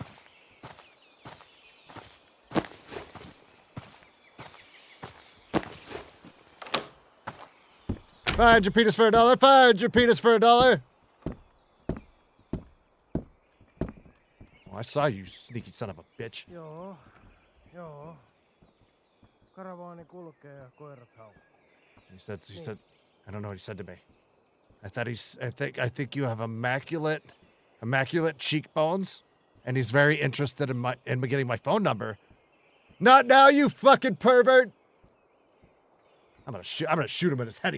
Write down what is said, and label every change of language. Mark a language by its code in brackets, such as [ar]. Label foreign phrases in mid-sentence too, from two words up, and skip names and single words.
[en] Find your penis for $1. Find your penis for $1. Oh, I saw you, sneaky son of a bitch. [fi] Joo. Karavaani kulkee ja koirat haukuu. [en] He said, I don't know what he said to me. I think you have immaculate cheekbones, and he's very interested in getting my phone number. Not now, you fucking pervert! I'm gonna shoot him in his head.